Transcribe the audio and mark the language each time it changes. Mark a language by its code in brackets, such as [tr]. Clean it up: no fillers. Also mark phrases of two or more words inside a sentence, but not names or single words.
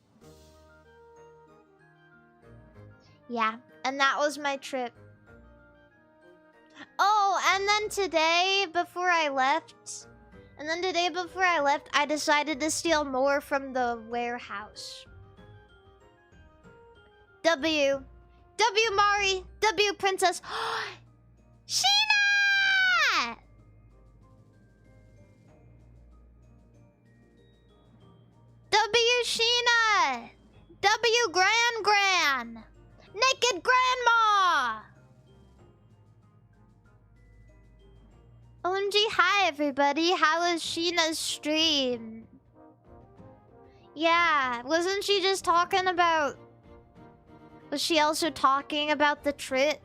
[en] Yeah, and that was my trip. Oh, and then today, before I left, I decided to steal more from the warehouse. W Mari, W Princess. Sheena! W Sheena! W Gran! Naked Grandma! OMG, hi everybody. How was Sheena's stream? Yeah, wasn't she just talking about... Was she also talking about the trip?